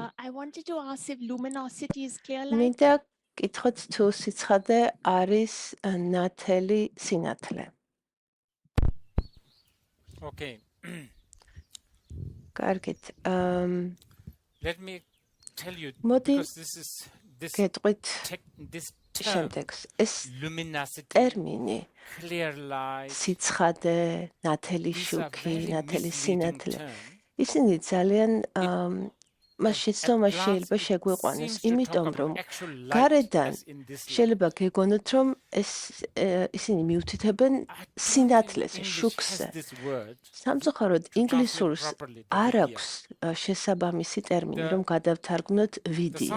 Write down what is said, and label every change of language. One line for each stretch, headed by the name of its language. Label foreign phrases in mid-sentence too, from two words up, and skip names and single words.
English: wanted to ask if luminosity is clear light.
Georgian: მინდა კითხოთ თუ სიცხადე არის ნათელი სინათლე.
English: Okay.
Georgian: კარგით.
English: Let me tell you
Georgian: მოდი
English: because this
Georgian: გეტყვით
English: this
Georgian: შემდეგს. ეს
English: luminosity,
Georgian: ტერმინი
English: clear light,
Georgian: სიცხადე, ნათელი
English: these are
Georgian: შუქი,
English: very
Georgian: ნათელი
English: misleading
Georgian: სინათლე.
English: terms.
Georgian: ისინი ძალიან მას შეცდომა შეიძლება შეგვიყვანოს, იმიტომ რომ გარედან შეიძლება გეგონოთ, რომ ისინი მიუთითებენ სინათლეს, შუქზე. სამწუხაროდ ინგლისურს არ აქვს შესაბამისი ტერმინი, რომ გადავთარგმნოთ ვიდია.